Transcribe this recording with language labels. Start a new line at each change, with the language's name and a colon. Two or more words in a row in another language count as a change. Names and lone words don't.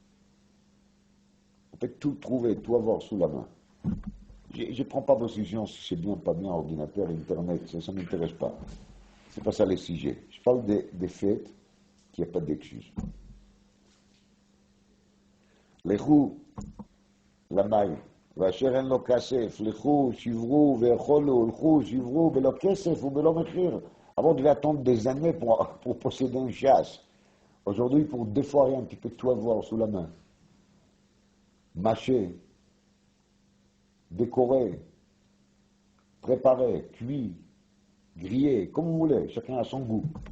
French: On peut tout trouver, tout avoir sous la main. Je ne prends pas position si c'est bien, pas bien, ordinateur, Internet, ça ne m'intéresse pas. C'est pas ça les sujets. Je parle des faits qu'il n'y a pas d'excuse.
Hebrew: לכו, למים, ואשר אין לו כסף, לכו, שברו ויאכלו, הלכו, שברו, ולא כסף ובלא מחיר.
French: Avant, on devait attendre des années pour posséder une chasse. Aujourd'hui, pour deux fois rien, tu peux tout avoir sous la main. Mâcher, décorer, préparer, cuit, grillé, comme vous voulez, chacun a son goût.